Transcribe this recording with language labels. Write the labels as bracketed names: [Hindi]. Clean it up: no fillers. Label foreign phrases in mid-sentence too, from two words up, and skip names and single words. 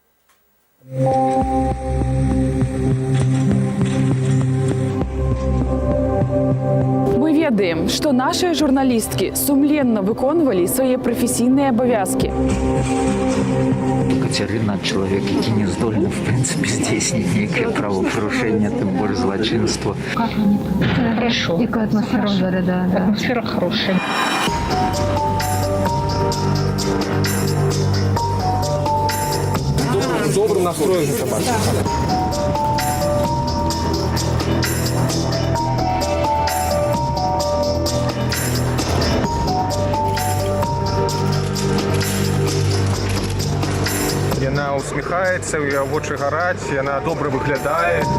[Belarusian] Мы ведаем, што нашыя журналісткі сумленна выконвалі свае прафесійныя абавязкі. Кацярына – чалавек, які не здольны, в прынцыпе, здзейсніць нейкае правапарушэнне, тым больш злачынства. [Russian] Как они там? Хорошо. И какая атмосфера в зале, да. Атмосфера хорошая. Добрый настрой за собачку. [Belarusian] Яна усміхаецца, у яе вочы гараць, яна добра выглядае.